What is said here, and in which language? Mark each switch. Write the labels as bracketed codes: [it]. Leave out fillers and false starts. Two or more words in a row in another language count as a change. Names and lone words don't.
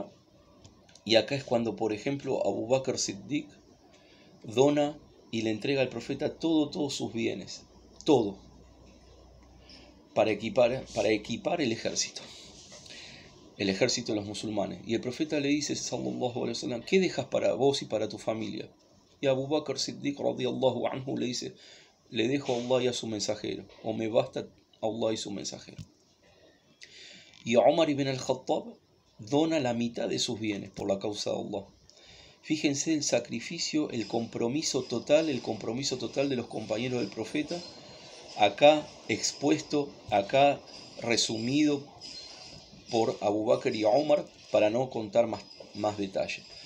[es] Y acá es cuando, por ejemplo, Abu Bakr Siddiq dona y le entrega al profeta todos sus bienes, todo, para equipar el ejército de los musulmanes. Y el profeta le dice, [ar] صلى الله عليه وسلم, [es] ¿qué dejas para vos y para tu familia? Y Abu Bakr Siddiq [ar] رضي الله عنه [es] le dice, le dejo a Allah y a su mensajero, o me basta Allah y su mensajero. Y Umar ibn al-Khattab dona la mitad de sus bienes por la causa de Allah. Fíjense el sacrificio, el compromiso total de los compañeros del profeta, acá expuesto, acá resumido por Abu Bakr y Umar, para no contar más detalles.